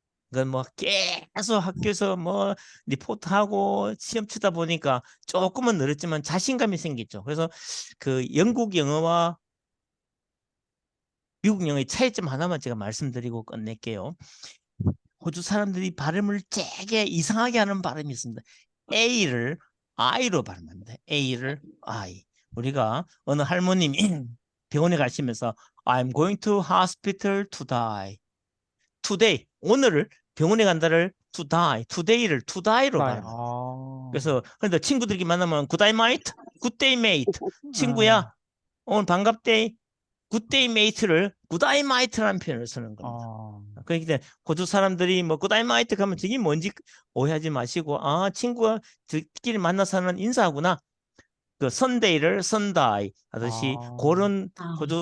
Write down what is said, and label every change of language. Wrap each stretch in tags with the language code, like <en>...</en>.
<ko>그건 뭐 계속 학교에서 뭐 리포트하고 시험 치다 보니까 조금은 늘었지만 자신감이 생겼죠. 그래서 그 영국 영어와 미국 영어의 차이점 하나만 제가 말씀드리고 끝낼게요. 호주 사람들이 발음을 되게 이상하게 하는 발음이 있습니다. A를 I로 발음합니다. A를 I. 우리가 어느 할머님이 병원에 가시면서</ko> <en>I'm going to hospital to die. Today.</en> <ko>오늘을 병원에 간다를</ko> <en>to die. Today</en> <ko>를 to die로 발음합니다. 그래서 그런데 친구들끼리 만나면</ko> <en>good day mate, good day mate.</en> <ko>친구야, 오늘 반갑대. 굿데이 메이트를 굿아이 마이트라는 표현을 쓰는 겁니다. 그렇기 때문에 호주 사람들이 뭐 굿아이 마이트 가면 저게 뭔지 오해하지 마시고 친구가 저끼리 만나서 하는 인사하구나. 그 선데이를 선다이 하듯이 그런 호주</ko>